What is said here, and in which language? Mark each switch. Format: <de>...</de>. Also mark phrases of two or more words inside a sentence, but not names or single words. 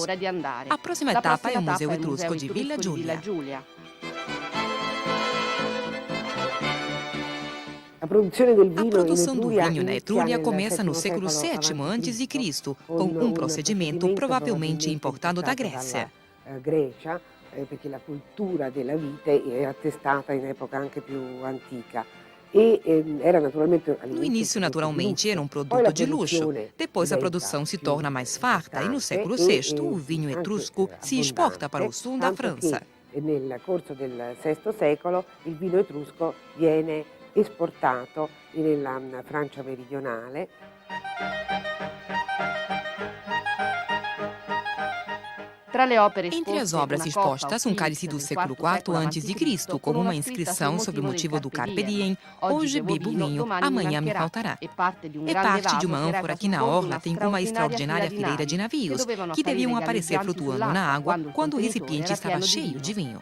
<pt>A próxima etapa é o Museu Etrusco de Villa Giulia. A produção do vinho na Etruria começa no século VII a.C., com um procedimento provavelmente importado da Grécia.</pt> <it>Perché la cultura della vite è attestata in epoca anche più antica.</it> <pt>No início, naturalmente, era um produto de luxo. Depois, a produção se torna mais farta e, no século VI, o vinho etrusco se exporta para o sul da França.</pt> <it>Nel corso del VI secolo, il vino etrusco viene esportato nella Francia meridionale.</it> <pt>Entre as obras expostas, um cálice do século IV a.C., com uma inscrição sobre o motivo do</pt> <la>Carpe Diem:</la> <pt>hoje bebo vinho, amanhã me faltará. É parte de uma ânfora que na orla tem uma extraordinária fileira de navios, que deviam aparecer flutuando na água quando o recipiente estava cheio de vinho.</pt>